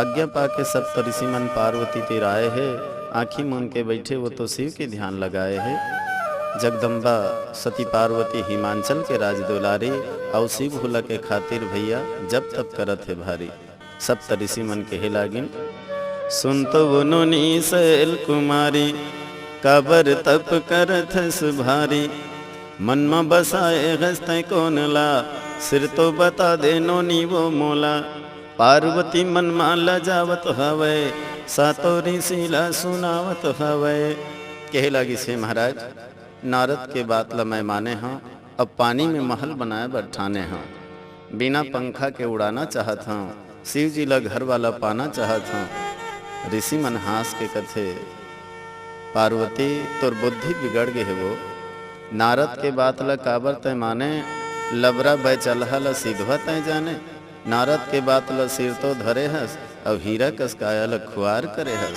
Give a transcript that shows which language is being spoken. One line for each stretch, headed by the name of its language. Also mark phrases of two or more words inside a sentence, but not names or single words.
Chhattisgarhi: आज्ञा पाके सप्तऋषि मन पार्वती तीर आए है, आँखी मूंद के बैठे वो तो शिव के ध्यान लगाए है। जगदम्बा सती पार्वती हिमांचल के राज दुलारी और शिव भोला के खातिर भैया जब तब करत है भारी। सप्तऋषि मन कहे लागिन, सुन तो वो नोनी शैल कुमारी, काबर तप करत हस भारी। मन में बसाए हस्ते कौन ला, सिर तो बता दे नोनी वो मोला। पार्वती मन मा लजावत हवे, सातो ऋषिला सुनावत हवे। कहे लगी से महाराज, नारद के बात ला मैं माने हाँ, अब पानी में महल बनाए बर ठाने हाँ। बिना पंखा के उड़ाना चाहत हूँ, शिव जी ला घर वाला पाना चाहत हूँ। ऋषि मन हास के कथे, पार्वती तोर बुद्धि बिगड़ गए है वो। नारद के बात ला काबर तय माने, लबरा बैचलहा ला सीधवा तय जाने। नारद के बात ला सिर तो धरे हस, और हीरा कस काया ला खुआर करे हस।